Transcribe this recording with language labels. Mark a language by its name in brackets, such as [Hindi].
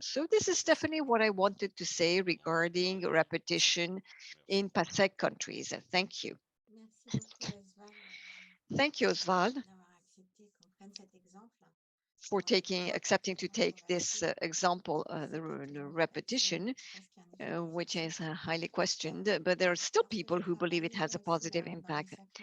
[English] So this is definitely what I wanted to say regarding repetition in PASEC countries. Thank you. [French] Merci beaucoup, Osval, [English] Thank you, Oswald, [French] d'avoir accepté qu'on prenne cet exemple. [English] for accepting to take this example, the repetition, which is highly questioned, but there are still people who believe it has a positive impact.